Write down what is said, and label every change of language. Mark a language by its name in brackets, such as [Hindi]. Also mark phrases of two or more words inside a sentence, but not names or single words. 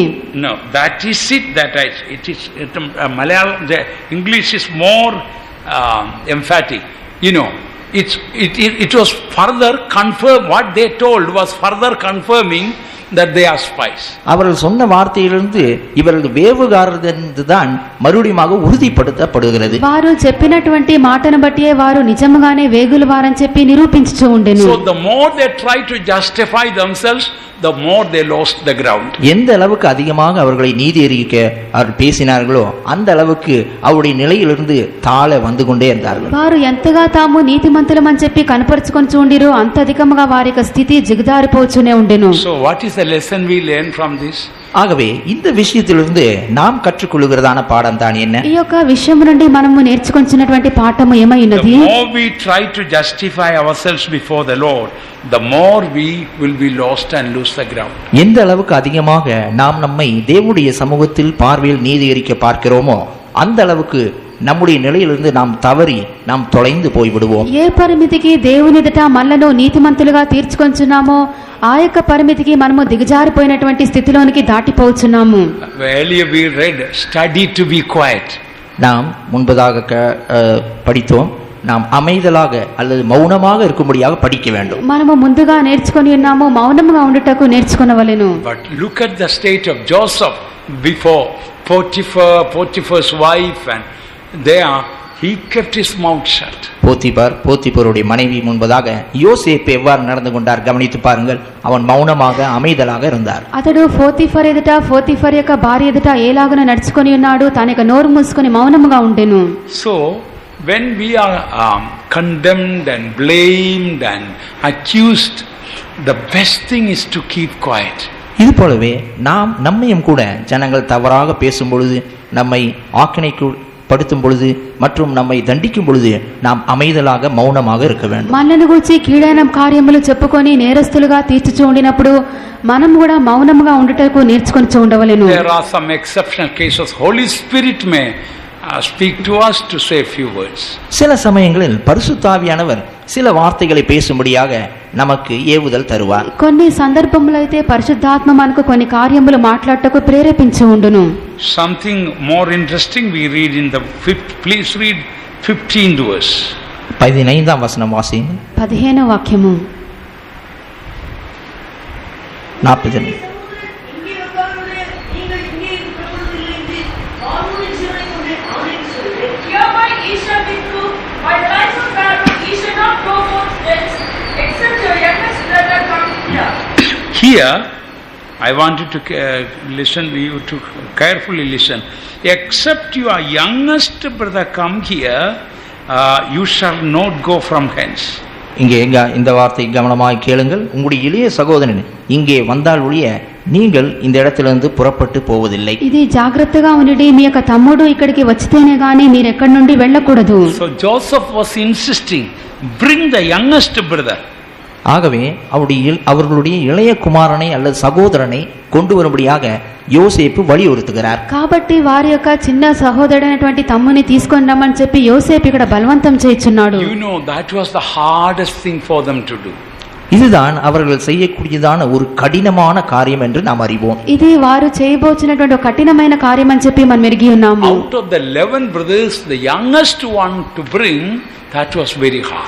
[English] No, that is it that Malayalam, the English is more emphatic. It was further confirmed, what they told was further confirming that they are spies. [Tamil] அவர்கள் சொன்ன வார்த்தையிலிருந்து இவர்கள் வேவுகாரர் என்றுதான் மறுபடியும் உறுதிப்படுத்தப்படுகிறது. [Telugu] వారు చెప్పినటువంటి మాటను బట్టి వారు నిజంగానే వేగుల వారని చెప్పి నిరూపించుచూ ఉండెను. [English] So the more they try to justify themselves, the more they lost the ground. [Tamil] எந்த அளவுக்கு அதிகமாக அவர்களை நீதியறிவிக்க அவர் பேசினார்களோ அந்த அளவுக்கு அவருடைய நிலையிலிருந்து தாழ வந்து கொண்டே இருந்தார்கள். [Telugu] వారు ఎంతగా తాము నీతిమంతులమని చెప్పి కనపరుచుకొని చూండిరో అంత అధికంగా వారి యొక్క స్థితి జిగదారిపోచునే ఉండెను. [English] So what is the lesson we learn from this? [Tamil] ஆகவே இந்த விஷயத்திலிருந்து நாம் கற்றுக்கொள்கிறதான பாடம் தான் என்ன? [Telugu] ఈ యొక్క విషయం నుండి మనము నేర్చుకొంచినటువంటి పాఠము ఏమైనది? [English] The more we try to justify ourselves before the Lord, the more we will be lost and lose the ground. [Tamil] எந்த அளவுக்கு அதிகமாக நாம் நம்மை தேவனுடைய சமூகத்தில் பார்வையில் நீதியறிக்க பார்க்கிறோமோ அந்த அளவுக்கு நம்முடைய நிலையிலிருந்து நாம் தவறி நாம் தொலைந்து போய்விடுவோம். [Telugu] ఏ పరిమితికి దేవుని ఎదుట మనలను నీతిమంతులుగా తీర్చుకొంచున్నామో ఆ యొక్క పరిమితికి మనము దిగజారిపోయినటువంటి స్థితిలోనికి దాటిపోవచ్చున్నాము. [English] Earlier we read, study to be quiet. [Tamil] நாம் முன்பதாக படித்தோம், நாம் அமைதலாக அல்லது மௌனமாக இருக்கும்படியாக படிக்க வேண்டும். [Telugu] మనము ముందుగా నేర్చుకొని ఉన్నాము, మౌనముగా ఉండుటకు నేర్చుకొనవలెను. [English] But look at the state of Joseph before Potiphar's wife, and there he kept his mouth shut. [Tamil] போத்திபாருடைய மனைவி முன்பதாக யோசேப்பு எவ்வாறு நடந்து கொண்டார் கவனித்து பாருங்கள். அவன் மௌனமாக அமைதலாக இருந்தார். [Telugu] అతడు పోతిఫర్ ఎదుట, పోతిఫర్ యొక్క భార్య ఎదుట ఏలాగున నడుచుకొని ఉన్నాడు, తన యొక్క నోరు మూసుకొని మౌనముగా ఉండెను. [English] So when we are condemned and blamed and accused, the best thing is to keep quiet. [Tamil] இது போலவே நாம் நம்மையும் கூட ஜனங்கள் தவறாக பேசும் பொழுது, நம்மை ஆக்கினைக்கு படுத்தும் பொழுது மற்றும் நம்மை தண்டிக்கும் பொழுது நாம் அமைதலாக மௌனமாக இருக்க வேண்டும். [Telugu] మనల్ని గురించి కీడైన కార్యములు చెప్పుకొని నేరస్తులుగా తీర్చుచూ ఉండినప్పుడు మనం కూడా మౌనముగా ఉండుటకు నేర్చుకొని ఉండవలెను. [English] There are some exceptional cases. Holy Spirit may speak to us to say a few words. [Tamil] சில சமயங்களில் பரிசுத்த ஆவியானவர் சில வார்த்தைகளை பேசும்படியாக நமக்கு ஏவுதல் தருவார். [Telugu] కొన్ని సందర్భములో అయితే పరిశుద్ధాత్మ మనకు కొన్ని కార్యములు మాట్లాడటకు ప్రేరేపించి ఉండును. [English] Something more interesting we read in the please read 15th verse. [Tamil] 15ஆம் வசனம் வாசிங்க. [Telugu] 15వ వాక్యము. 40 [English] Here, I wanted to listen to you to carefully listen. Except your youngest brother come here, you shall not go from hence. [Tamil] இங்கே இந்த வார்த்தை கவனமாக கேளுங்கள். உங்களுடைய இளைய சகோதரன் இங்கே வந்தால் ஒழிய நீங்கள் இந்த இடத்திலிருந்து புறப்பட்டு போவதில்லை. [Telugu] ఇది జాగ్రత్తగా ఉండండి, మీ యొక్క తమ్ముడు ఇక్కడికి వచ్చితేనే గాని మీరు ఎక్కడి నుండి వెళ్ళకూడదు. [English] So Joseph was insisting, bring the youngest brother. [Tamil] ஆகவே அவர்களுடைய இளைய குமாரனை அல்லது சகோதரனை கொண்டு வரும்படியாக யோசேப்பு வலியுறுத்துகிறார். [Telugu] కాబట్టి వారి యొక్క చిన్న సహోదరుడైనటువంటి తమ్ముని తీసుకొని రమ్మని చెప్పి యోసేపు ఇక్కడ బలవంతం చేయుచున్నాడు. [English] You know that was the hardest thing for them to do. [Tamil] இதுதான் அவர்கள் செய்யக்கூடியதான ஒரு கடினமான காரியம் என்று நாம் அறிவோம். [Telugu] ఇది వారు చేయబోచినటువంటి ఒక కఠినమైన కార్యం అని చెప్పి మనం ఎరిగి ఉన్నాము. [English] Out of the 11 brothers, the youngest one to bring, that was very hard.